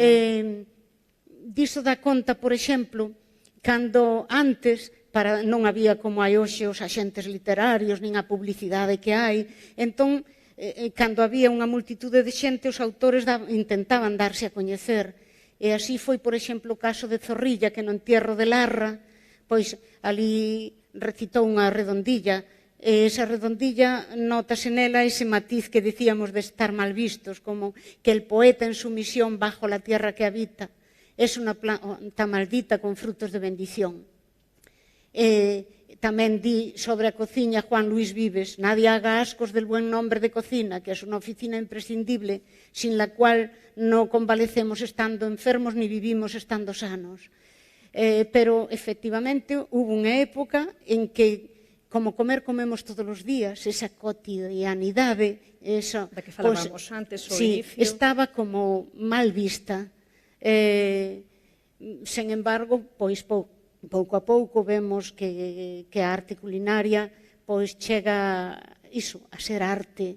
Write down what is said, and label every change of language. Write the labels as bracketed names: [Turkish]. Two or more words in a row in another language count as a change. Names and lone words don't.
[Galician] Diso dá conta, por exemplo, cando antes non había como hai hoxe os axentes literarios, nin a publicidade que hai, entón, cando había unha multitude de xente, os autores intentaban darse a coñecer. E así foi, por exemplo, o caso de Zorrilla, que no entierro de Larra, pois ali recitou unha redondilla, e esa redondilla notase nela ese matiz que dicíamos de estar mal vistos, como que [Spanish] el poeta en su misión bajo la tierra que habita es una planta maldita con frutos de bendición. [Galician] Tamén di sobre a cociña [Spanish] Juan Luis Vives: nadie haga ascos del buen nombre de cocina, que es una oficina imprescindible sin la cual no convalecemos estando enfermos ni vivimos estando sanos. [Galician] Pero efectivamente hubo unha época en que, como comer comemos todos os días, esa cotidianidade, esa, da que falábamos antes, o inicio, estaba como mal vista. Sen embargo, pois pouco a pouco vemos que a arte culinaria pois chega iso, a ser arte.